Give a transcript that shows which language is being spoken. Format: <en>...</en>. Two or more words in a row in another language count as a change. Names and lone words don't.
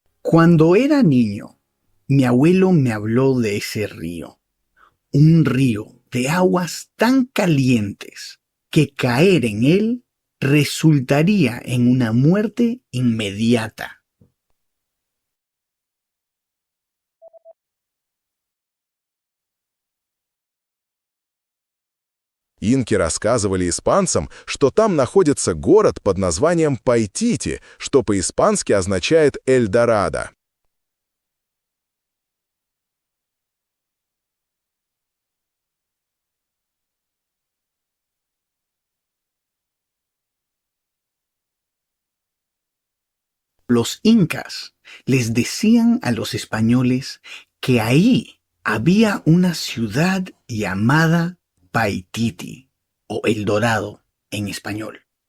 <es>Cuando era niño, mi abuelo me habló de ese río, un río de aguas tan calientes que caer en él resultaría en una muerte inmediata.</es> <ru>Инки рассказывали испанцам, что там находится город под названием Пайтити, что по-испански означает «Эльдорадо».</ru> <es>Los incas les decían a los españoles que ahí había una ciudad llamada Paititi o El Dorado en español.</es>